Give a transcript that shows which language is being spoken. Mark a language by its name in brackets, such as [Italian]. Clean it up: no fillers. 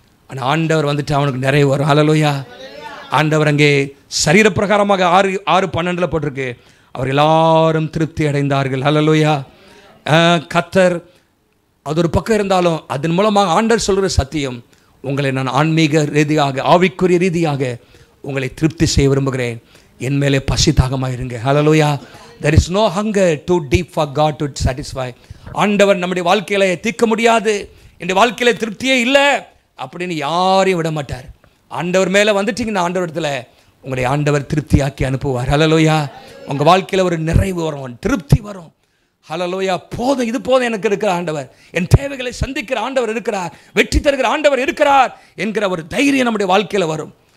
[Tamil] ஆனால் ஆண்டவர் வந்துட்டு அவனுக்கு நிறைய வரும். ஹல்லேலூயா. ஆண்டவர் அங்கே சரீரப்பிரகாரமாக 6:12 போட்டிருக்கு, அவர் எல்லாரும் திருப்தி அடைந்தார்கள். ஹல்லேலூயா. கர்த்தர் அது ஒரு பக்கம் இருந்தாலும் அதன் மூலமாக ஆண்டவர் சொல்கிற சத்தியம், உங்களை நான் ஆன்மீக ரீதியாக, ஆவிக்குரிய ரீதியாக உங்களை திருப்தி செய்ய விரும்புகிறேன். என் மேலே பசி தாகமாக இருங்க. ஹல்லேலூயா. [English] there is no hunger too deep for God to satisfy. [Tamil] ஆண்டவர் நம்முடைய வாழ்க்கையில தீர்க்க முடியாது, இந்த வாழ்க்கையில திருப்தியே இல்லை அப்படின்னு யாரையும் விட மாட்டார். ஆண்டவர் மேலே வந்துட்டீங்கன்னா ஆண்டவரிடத்தில் உங்களை ஆண்டவர் திருப்தியாக்கி அனுப்புவார். ஹல்லேலூயா. உங்கள் வாழ்க்கையில் ஒரு நிறைவு வரும், திருப்தி வரும். ஹல்லேலூயா. போதும், இது போதும் எனக்கு இருக்கிற ஆண்டவர், என் தேவைகளை சந்திக்கிற ஆண்டவர் இருக்கிறார், வெற்றி தருகிற ஆண்டவர் இருக்கிறார் என்கிற ஒரு தைரியம் நம்முடைய வாழ்க்கையில் வரும்.